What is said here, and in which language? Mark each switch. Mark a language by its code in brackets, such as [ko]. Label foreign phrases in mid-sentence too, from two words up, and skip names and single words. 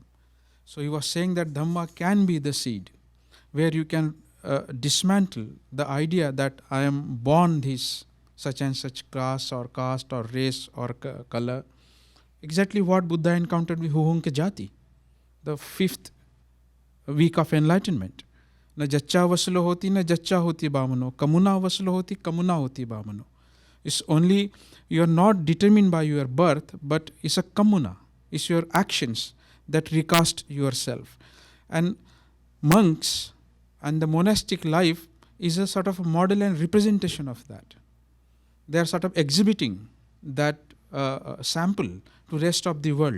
[en] So he was saying that Dhamma can be the seed where you can dismantle the idea that I am born this such and such class or caste or race or color. Exactly what Buddha encountered with Huhunke Jati, the 5th week of enlightenment. [pi] Na jaccha vaslo hoti, na jaccha hoti bhamano. Kamuna vaslo hoti, kamuna hoti bhamano. [en] It's only, you are not determined by your birth, but it's a kamuna. It's your actions that recast yourself. And monks and the monastic life is a sort of a model and representation of that. They are sort of exhibiting that sample to rest of the world.